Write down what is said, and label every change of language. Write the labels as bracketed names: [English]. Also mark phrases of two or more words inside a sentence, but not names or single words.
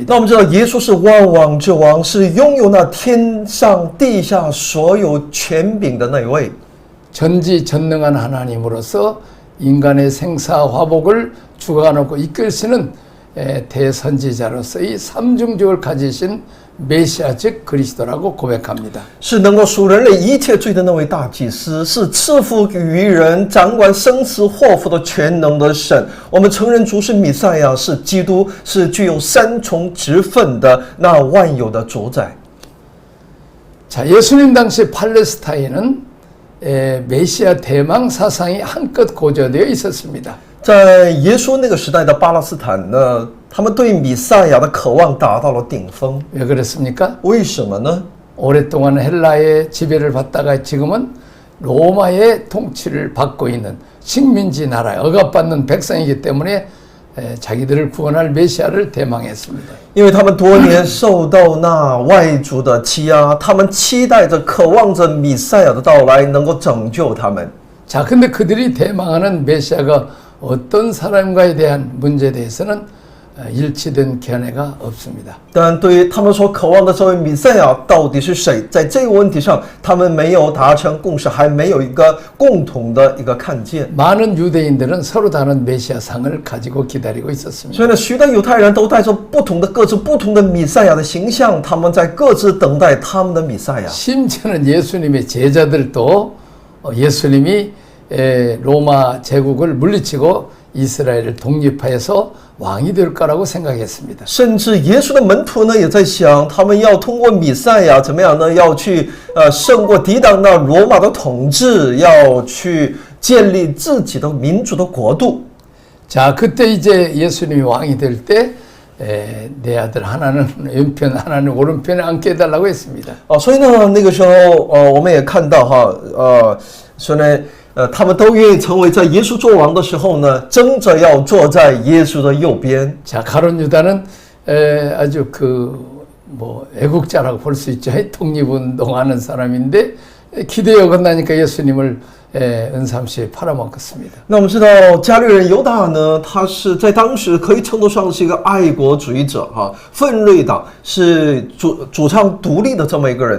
[Chinese] 那我们知道，耶稣是万王之王，是拥有那天上地下所有权柄的那一位。 [Korean] 전지전능한 하나님으로서 인간의 생사화복을 주관하고 이끌시는 대선지자로서의 삼중직을 가지신 메시아 즉 그리스도라고 고백합니다. [Chinese] 是能够赎人类一切罪的那位大祭司，是赐福于人、掌管生死祸福的全能的神。我们承认主是弥赛亚，是基督，是具有三重职分的那万有的主宰。 [Korean] 자, 예수님 당시 팔레스타인은 메시아 대망 사상이 한껏 고조되어 있었습니다. [Chinese] 在耶稣那个时代的巴勒斯坦呢，他们对弥赛亚的渴望达到了顶峰。 [Korean] 왜 그랬습니까? [Chinese] 为什么呢？ [Korean] 오랫동안 헬라의 지배를 받다가 지금은 로마의 통치를 받고 있는 식민지 나라에 억압받는 백성이기 때문에 자기들을 구원할 메시아를 대망했습니다. [Chinese] 因为他们多年受到那外族的欺压，他们期待着、渴望着弥赛亚的到来，能够拯救他们。 [Korean] 자, 근데 그들이 대망하는 메시아가 어떤 사람과에 대한 문제에 대해서는 일치된 견해가 없습니다. [Chinese] 但对于他们所渴望的这位弥赛亚到底是谁，在这个问题上，他们没有达成共识，还没有一个共同的一个看见。 [Korean] 많은 유대인들은 서로 다른 메시아상을 가지고 기다리고 있었습니다. [Chinese] 所以呢，许多犹太人都带着各自不同的弥赛亚的形象，他们在各自等待他们的弥赛亚。 [Korean] 심지어는 예수님의 제자들도 예수님이 로마 제국을 물리치고 이스라엘을 독립하여서 왕이 될 거라고 생각했습니다. [Chinese] 甚至耶稣的门徒呢，也在想，他们要通过弥赛亚怎么样呢？要去胜过抵挡那罗马的统治，要去建立自己的民主的国度。 [Korean] 자, 그때 이제 예수님이 왕이 될 때 내 아들 하나는 왼편 하나는 오른편에 앉게 해달라고 했습니다. [Chinese] 所以呢，那个时候我们也看到哈，所以呢。他们都愿意成为在耶稣做王的时候呢，争着要坐在耶稣的右边。 [Korean] 자, 가룟 유다는 아주 애국자라고 볼 수 있죠. 독립운동하는 사람인데 기대에 어긋나니까 예수님을 은삼시에 팔아먹었습니다. [Chinese] 那我们知道加略人犹大呢，他是在当时可以称得上是一个爱国主义者哈，奋锐党是主张独立的这么一个人。